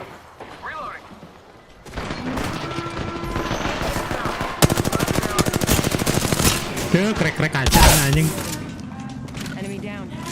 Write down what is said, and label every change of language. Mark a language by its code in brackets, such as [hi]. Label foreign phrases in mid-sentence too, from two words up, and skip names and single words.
[en] Reloading. [id] Tuh krek kaca anjing. [en] Enemy down.